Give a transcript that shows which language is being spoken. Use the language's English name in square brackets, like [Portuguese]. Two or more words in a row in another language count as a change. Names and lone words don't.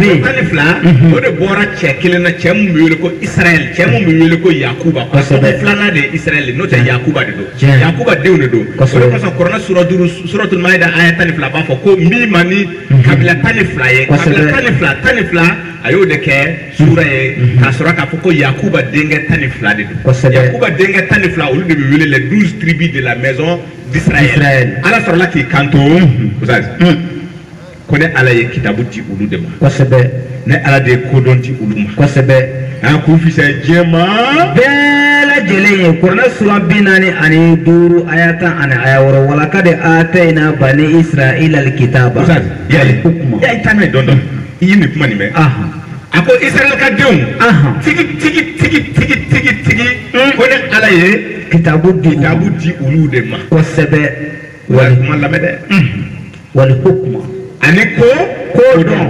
[Bambara] bɛ 12 o de bɔra cɛ kelen na cɛ mun bɛ wele ko Israɛl cɛ mun bɛ wele ko Yakuba kosɛbɛ filanan de ye Israɛl n'o tɛ Yakuba de don Yakuba denw de don o de kosɔn Kuranu sura 5 suratul Maida aya 12 b'a fɔ ko min ma ni kabila 12 ye kabila 12 a y'o de kɛ sura ye k'a sɔrɔ k'a fɔ ko Yakuba denkɛ 12 de don Yakuba denkɛ 12 olu de bɛ wele [French] les 12 tribus de la maison d'Israël [Bambara] ala sɔrɔla k'i kanto ko ne ala ye kitabu di olu de ma kosɛbɛ ne ala de ye kodɔn di olu ma kosɛbɛ a k'u fisaya diɲɛ ma bɛɛ lajɛlen ye Kuranɛ sura 45 aya 10 ani aya 6 [Arabic] ولقد آتينا بني إسرائيل الكتاب [Bambara] ya i taa n'a ye dɔɔnin i ye nin kuma nin mɛn a ko Israël ka denw tigi ko ne ala ye kitabu di olu de ma kosɛbɛ wali kuma lamɛn dɛ [Arabic] والحكم [Bambara] ani ko dɔn